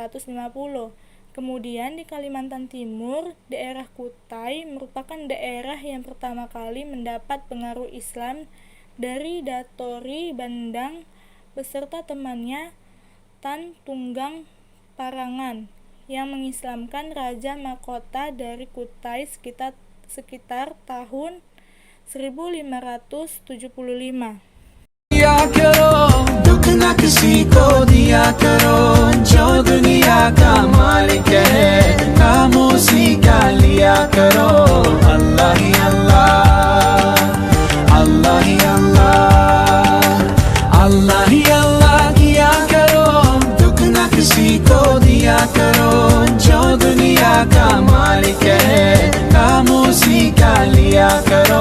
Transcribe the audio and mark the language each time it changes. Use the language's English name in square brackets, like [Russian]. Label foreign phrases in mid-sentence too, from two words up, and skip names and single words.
[Indonesian] Kemudian di Kalimantan Timur, daerah Kutai merupakan daerah yang pertama kali mendapat pengaruh Islam dari Datori Bandang beserta temannya Tan Tunggang Parangan yang mengislamkan Raja Mahkota dari Kutai sekitar tahun 1575. [Hindi] दिया करो दुख न किसी को दिया करो, जो दुनिया का मालिक है काम उसी का लिया करो। अल्लाह ही अल्लाह, अल्लाह ही अल्लाह, अल्लाह ही अल्लाह किया करो, दुख न किसी को दिया करो, जो दुनिया का मालिक है काम उसी का लिया करो।